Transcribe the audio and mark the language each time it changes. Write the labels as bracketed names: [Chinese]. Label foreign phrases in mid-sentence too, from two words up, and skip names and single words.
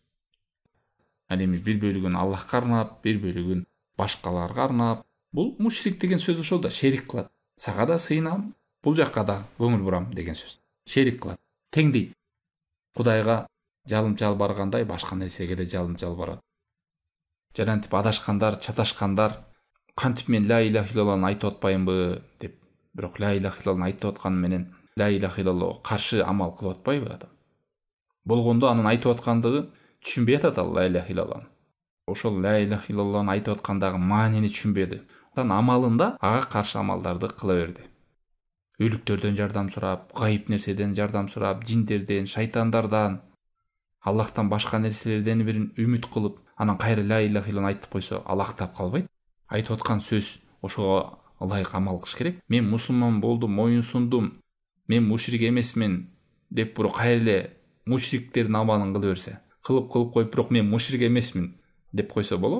[Kyrgyz] Ал эми бир бөлүгүн Аллахка арнап, бир бөлүгүн башкаларга арнап, бул мушрик деген сөз ошол да, шерик кылат. Сага да сыйынам, бул жакка да көңүл бурам деген сөз. Шерик кылат, теңдейт. Кудайга жалым жалбаргандай башка нерсеге да жалым жалбарат. Жарантип адашкандар, чаташкандар, кантип мен [Arabic] لا إله إلا اللهны [Kyrgyz] айтып атпайынбы деп, бирок [Arabic] لا إله إلا اللهны [Kyrgyz] айтып атканы менен [Arabic] لا إله إلا اللهга [Kyrgyz] каршы амал кылып атпайбы адам? Болгондо анын айтып аткандыгы түшүнбөй атат ал [Arabic] لا إله إلا اللهны. [Kyrgyz] Ошол [Arabic] لا إله إلا اللهны [Kyrgyz] айтып аткандагы маанини түшүнбөдү. Анан амалында ага каршы амалдарды кыла берди. Өлүктөрдөн жардам сурап, гайып нерседен жардам сурап, жиндерден, шайтандардан, Аллахтан башка нерселерден бирин үмүт кылып, анан кайра [Arabic] لا إله إلا اللهны [Kyrgyz] айтып койсо, алактап калбайт. Айтып аткан сөз ошого ылайык амал кылыш керек. Мен мусулман болдум, моюн сундум, мен мушрик эмесмин деп бирок кайра эле мушриктердин амалын кыла берсе, кылып коюп, бирок мен мушрик эмесмин деп койсо болобу?